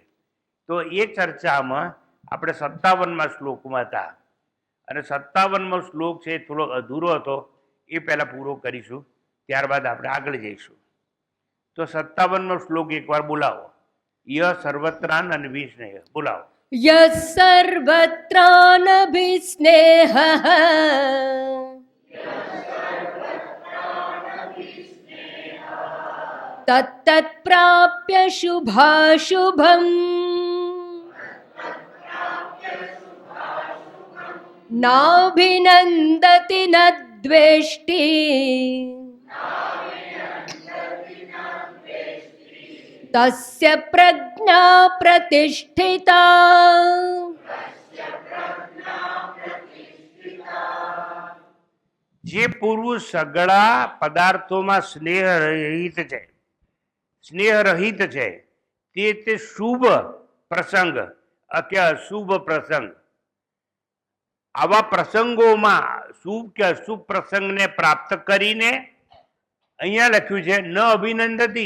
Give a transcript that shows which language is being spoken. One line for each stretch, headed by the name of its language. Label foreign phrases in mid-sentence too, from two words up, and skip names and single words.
Gujarati: તો એ ચર્ચામાં આપણે 57માં શ્લોકમાં હતા અને 57મો શ્લોક છે એ થોડો અધૂરો હતો, એ પહેલાં પૂરો કરીશું, ત્યારબાદ આપણે આગળ જઈશું. તો 57મો શ્લોક એકવાર બોલાવો.
Sanskrit: ય સર્વત્રાન અનભિસ્નેહ.
Gujarati: બોલાવો.
Sanskrit: यः सर्वत्रानभिस्नेहः तत्तत्प्राप्य शुभाशुभम् नाभिनन्दति न द्वेष्टि तस्य प्रज्ञा प्रतिष्ठिता.
Gujarati: જે પુરુષ સગળા પદાર્થોમાં સ્નેહ રહિત છે તે શુભ પ્રસંગ કે અશુભ પ્રસંગ, આવા પ્રસંગોમાં શુભ કે અશુભ પ્રસંગને પ્રાપ્ત કરીને, અહીંયા લખ્યું છે
Sanskrit: ન અભિનંદતી.